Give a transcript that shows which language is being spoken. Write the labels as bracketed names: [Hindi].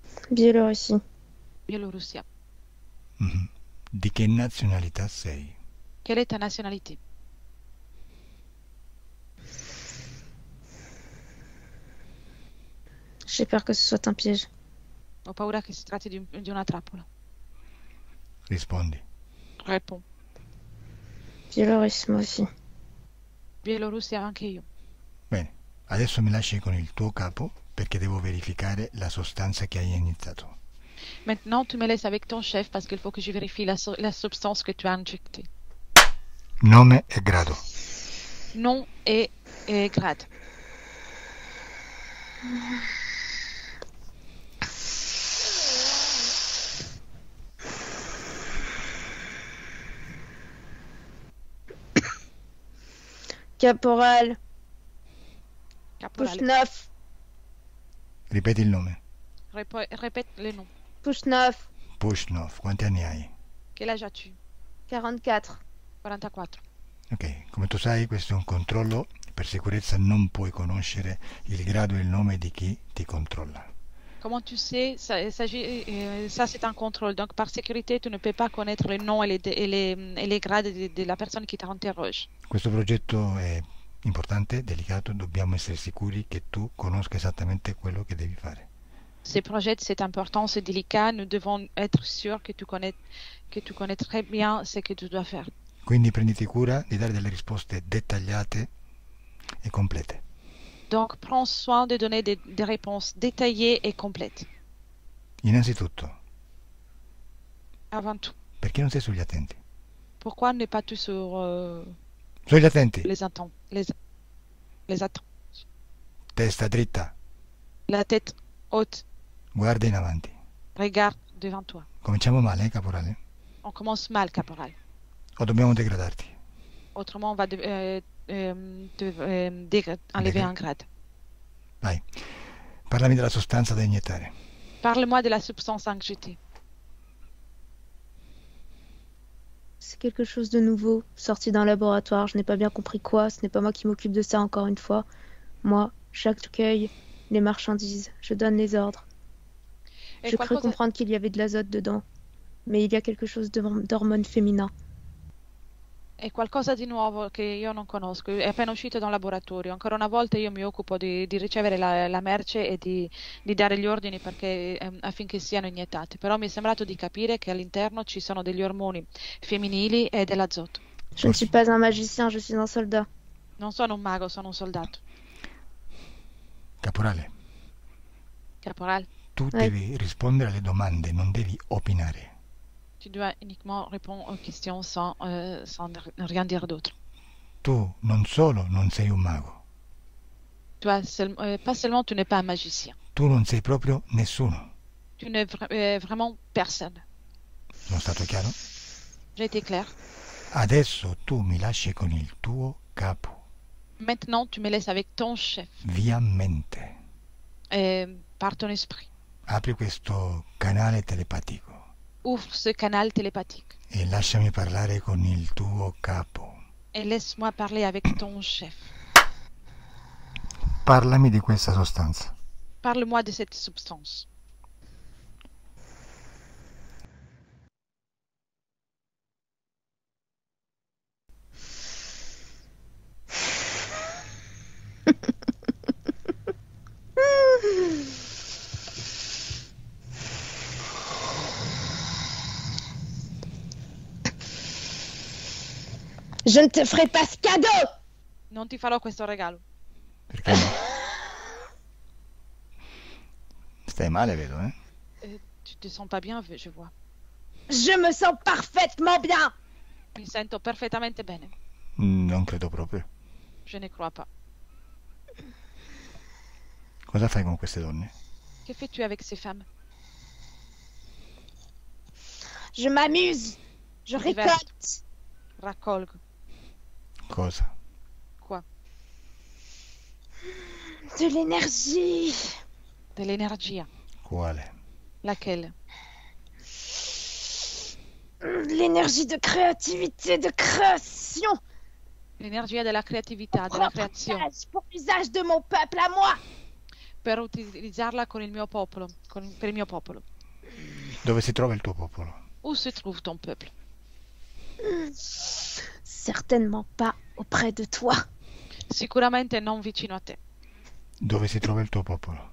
[French] Biélorussie. Biélorussie. [Italian] Mhm. Di che nazionalità sei? [French] Quelle est ta nationalité? J'ai peur que ce soit un piège. [Italian] Ho paura che si tratti di una trappola. Rispondi. [French] Réponds. Biélorusse, moi aussi. [Italian] Bielorussia anche io. Bene, adesso mi lasci con il tuo capo perché devo verificare la sostanza che hai iniziato. [French] Maintenant, tu me laisses avec ton chef parce qu'il faut que je vérifie la substance que tu as injectée. [Italian] Nome e grado. [French] Nom et grade. Caporal. Caporal. Pouchnov. [Italian] Ripeti il nome. [French] Répète le nom. Pouchnov. [Italian] Pushnov. Quanti anni hai? [French] Quel âge as-tu? 44. 44. [Italian] Ok, come tu sai questo è un controllo, per sicurezza non puoi conoscere il grado e il nome di chi ti controlla. [French] Comment tu sais, ça c'est un contrôle. Donc par sécurité, tu ne peux pas connaître le nom et les grades de la personne qui t'interroge. [Italian] Questo progetto è importante, delicato, dobbiamo essere sicuri che tu conosca esattamente quello che devi fare. [French] Ces projets, c'est important, c'est délicat. Nous devons être sûrs que tu connais très bien ce que tu dois faire. [Italian] Quindi prenditi cura di dare delle risposte dettagliate e complete. [French] Donc, prends soin de donner des réponses détaillées et complètes. [Italian] Innanzitutto, [French] Avant tout. [Italian] perché non sei sugli attenti? [French] Pourquoi ne pas tout sur [Italian] Sugli attenti! [French] les attentes, les attentes. [Italian] Testa dritta, [French] La tête haute, [Italian] guarda in avanti. [French] regarde devant toi. [Italian] Cominciamo male, caporale? [French] On commence mal, caporal. [Italian] O dobbiamo degradarti? [French] Autrement, on va enlever un grade. [Italian] Vai, parlami della sostanza da iniettare. [French] Parle-moi de la substance injectée. C'est quelque chose de nouveau, sorti d'un laboratoire. Je n'ai pas bien compris quoi. Ce n'est pas moi qui m'occupe de ça encore une fois. Moi, j'accueille les marchandises. Je donne les ordres. E Je crus comprendre qu'il y avait de l'azote dedans. Mais il y a quelque chose d'hormone féminin. [Italian] È qualcosa di nuovo che io non conosco, è appena uscito da un laboratorio. Ancora una volta io mi occupo di ricevere la merce e di dare gli ordini affinché siano iniettate. Però mi è sembrato di capire che all'interno ci sono degli ormoni femminili e dell'azoto. [French] Je ne suis pas un magicien, je suis un soldat. [Italian] Non sono un mago, sono un soldato. Caporale, [French] Caporal, [Italian] tu devi rispondere alle domande, non devi opinare. [French] tu dois uniquement répondre aux questions sans rien dire d'autre. [Italian] Tu non solo non sei un mago, [French] Toi, pas seulement tu n'es pas un magicien, [Italian] tu non sei proprio nessuno. [French] tu n'es vraiment personne. [Italian] Sono stato chiaro? [French] J'ai été clair. [Italian] Adesso tu mi lasci con il tuo capo, [French] Maintenant, tu me laisses avec ton chef, [Italian] via mente. [French] par ton esprit. [Italian] Apri questo canale telepatico [French] Ouvre ce canal télépathique [Italian] e lasciami parlare con il tuo capo. [French] et laisse-moi parler avec ton chef. [Italian] Parlami di questa sostanza. [French] Parle-moi de cette substance. Je ne te ferai pas ce cadeau! [Italian] Non ti farò questo regalo. Perché no? Stai male, vedo, eh? [French] Tu te sens pas bien, je vois. Je me sens parfaitement bien! [Italian] Mi sento perfettamente bene. Non credo proprio. [French] Je ne crois pas. [Italian] Cosa fai con queste donne? [French] Que fais-tu avec ces femmes? Je m'amuse! Je Je divers. récolte! [Italian] Raccolgo. Cosa? [French] Quoi? De l'énergie! De l' [Italian] energia. Quale? [French] Laquelle? L'énergie de créativité, de création! [Italian] L'energia della creatività, della creazione. [French] Pour l'usage de mon peuple à moi! [Italian] Per utilizzarla con il mio popolo, per il mio popolo. Dove si trova il tuo popolo? [French] Où se trouve ton peuple? Certainement pas auprès de toi. [Italian] Sicuramente non vicino a te. Dove si trova il tuo popolo?